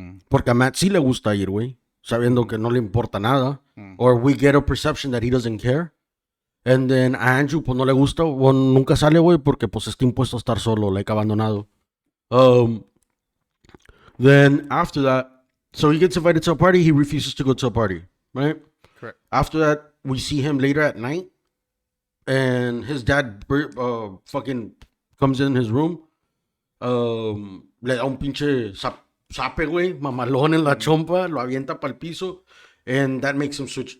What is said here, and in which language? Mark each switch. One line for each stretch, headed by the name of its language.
Spanish: Porque a Matt sí le gusta ir, güey, sabiendo que no le importa nada.
English: Or we get a perception that he doesn't care.
Spanish: And then a Andrew, pues no le gusta, o nunca sale, güey, porque pues está impuesto a estar solo, like abandonado.
English: Then after that, so he gets invited to a party, he refuses to go to a party, right? Correct. After that, we see him later at night, and his dad fucking comes in his room,
Spanish: le da un pinche zape, güey, mamalón en la chompa, lo avienta para el piso,
English: and that makes him switch.